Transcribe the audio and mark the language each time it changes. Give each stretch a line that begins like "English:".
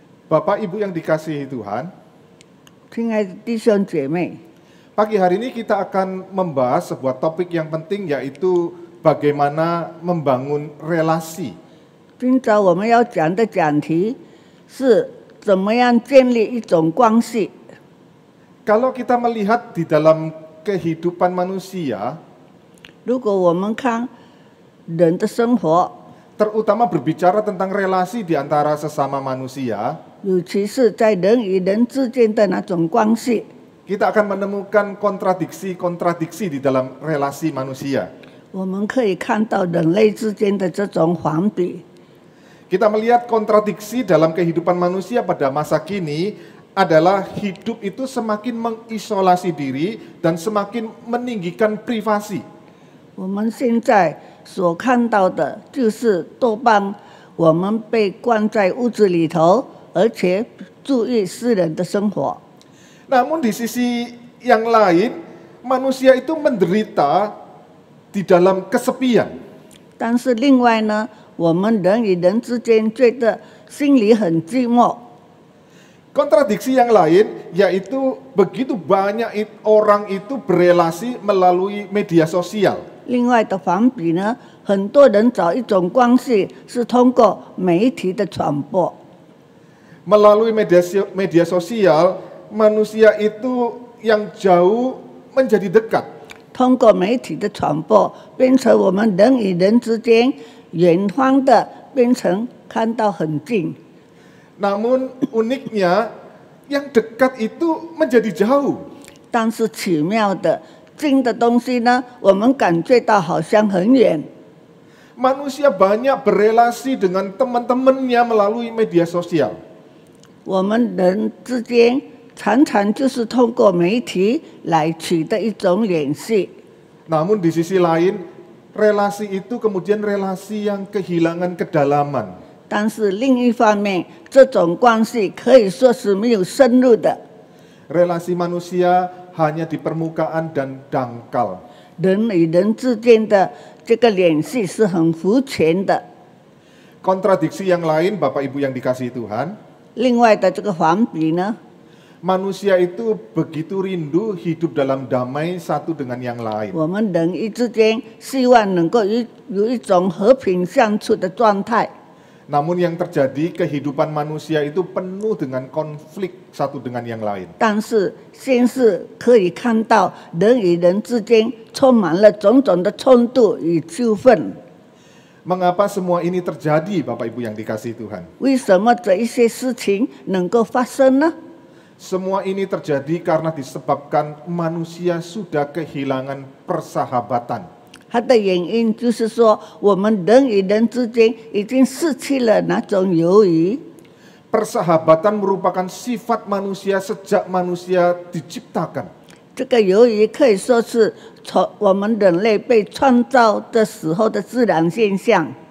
Indonesian: Bapak Ibu yang dikasihi Tuhan,
Chinese: 亲爱的弟兄姐妹，
Indonesian: pagi hari ini kita akan membahas sebuah topik yang penting, yaitu bagaimana membangun relasi.
Chinese: 今早我们要讲的讲题是怎么样建立一种关系。
Indonesian: Kalau kita melihat di dalam kehidupan manusia,
Chinese: 如果我们看人的生活，
Indonesian: terutama berbicara tentang relasi di antara sesama manusia,
Chinese: 尤其是在人与人之间的那种关系，
Indonesian: kita akan menemukan kontradiksi-kontradiksi di dalam relasi manusia.
Chinese: 我们可以看到人类之间的这种反比。
Indonesian: Kita melihat kontradiksi dalam kehidupan manusia pada masa kini adalah hidup itu semakin mengisolasi diri dan semakin meninggikan privasi.
Chinese: 我们现在所看到的就是多半我们被关在屋子里头，而且注意私人的生活。
Indonesian: Namun di sisi yang lain, manusia itu menderita di dalam kesepian.
Chinese: 但是另外呢，我们人与人之间觉得心里很寂寞。
Indonesian: Kontradiksi yang lain yaitu begitu banyak orang itu berelasi melalui media sosial.
Chinese: 另外的反比呢，很多人找一种关系是通过媒体的传播。
Indonesian: Melalui media sosial, manusia itu yang jauh menjadi dekat.
Chinese: 通过媒体的传播，变成我们人与人之间远方的变成看到很近。
Indonesian: Namun uniknya, yang dekat itu menjadi jauh.
Chinese: 但是奇妙的，近的东西呢，我们感觉到好像很远。
Indonesian: Manusia banyak berelasi dengan teman-temannya melalui media sosial.
Chinese: 我们人之间常常就是通过媒体来取得一种联系。
Indonesian: Namun di sisi lain, relasi itu kemudian relasi yang kehilangan kedalaman.
Chinese: 但是另一方面，这种关系可以说是没有深入的。
Indonesian: Relasi manusia hanya di permukaan dan dangkal.
Chinese: 人与人之间的这个联系是很肤浅的。
Indonesian: Kontradiksi yang lain, Bapak Ibu yang dikasihi Tuhan,
Chinese: 另外的这个反比呢，
Indonesian: manusia itu begitu rindu hidup dalam damai satu dengan yang lain.
Chinese: 我们人与之间希望能够有一种和平相处的状态。
Indonesian: Namun yang terjadi, kehidupan manusia itu penuh dengan konflik satu dengan yang lain.
Chinese: 但是现实可以看到，人与人之间充满了种种的冲突与纠纷。
Indonesian: Mengapa semua ini terjadi, Bapak Ibu yang dikasihi Tuhan?
Chinese: 为什么这一些事情能够发生呢？
Indonesian: Semua ini terjadi karena disebabkan manusia sudah kehilangan persahabatan.
Chinese: 它的原因就是说，我们人与人之间已经失去了那种友谊。
Indonesian: Persahabatan merupakan sifat manusia sejak manusia diciptakan.
Chinese: 这个友谊可以说是从我们人类被创造的时候的自然现象。